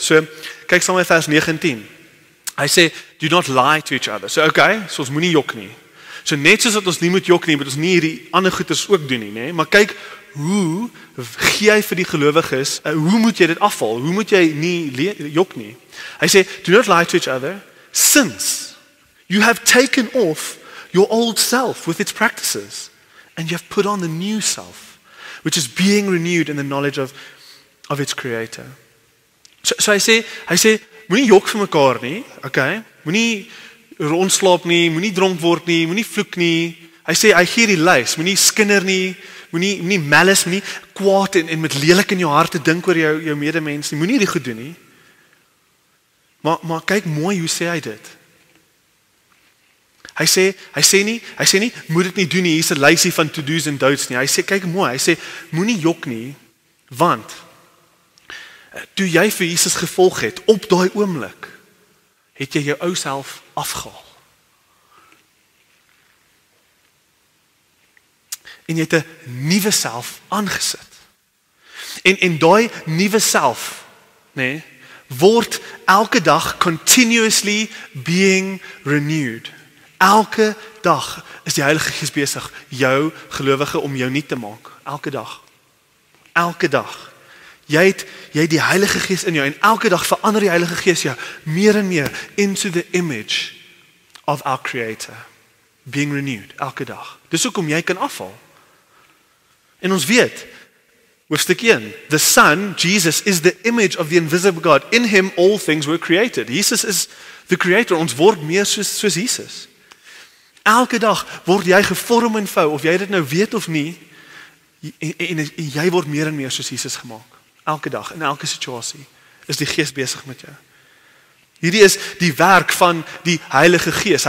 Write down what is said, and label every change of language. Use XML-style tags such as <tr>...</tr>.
<af>So kyk saam met vers 9 en 10. Hy sê</af> <en>do not lie to each other.</en> <af>So okay, so ons moenie jok nie. So net soos dat ons nie moet jok nie, moet ons nie hierdie ander goeters ook doen nie, nê? Maar kyk hoe gee hy vir die gelowiges, hoe moet jy dit afval? Hoe moet jy nie jok nie? Hy sê</af> <en>do not lie to each other. Since you have taken off your old self with its practices, and you have put on the new self, which is being renewed in the knowledge of its creator.</en> <af>So hy sê, moenie jok vir mekaar nie, okay? Moenie rondslaap nie, moenie dronk word nie, moenie vloek nie. Hy sê, hy gee die lys, moenie skinder nie, moenie malice, moenie kwaad en met lelik in jou hart te dink oor jou medemens nie, moenie dit goed doen nie. Maar kyk mooi hoe sê hy dit. Hy sê nie, moet dit nie doen nie, hier's 'n lysie van to-do's en don'ts nie. Hy sê, kyk mooi, hy sê, moenie jok nie, want toe jy vir Jesus gevolg het, op daai oomblik, het jy jou ou self afgehaal. En jy het 'n nuwe self aangesit. En daai nuwe self, nê, word elke dag</af> <en>continuously being renewed.</en> <af>Elke dag is die Heilige Gees besig jou gelowige om jou nuut te maak. Elke dag. Elke dag. Jy het die Heilige Gees in jou en elke dag verander die Heilige Gees jou meer en meer</af> <en>into the image of our Creator. Being renewed</en> <af>elke dag. Dis hoekom jy kan afval. En ons weet, hoofstuk</af> <en>1, the Son, Jesus, is the image of the invisible God. In him all things were created. Jesus is the creator.</en> <af>Ons word meer soos Jesus. Elke dag word jy gevorm en vou, of jy dit nou weet of nie, en jy word meer en meer soos Jesus gemaak. Elke dag, in elke situasie, is die Gees besig met jou. Hierdie is die werk van die Heilige Gees.</af>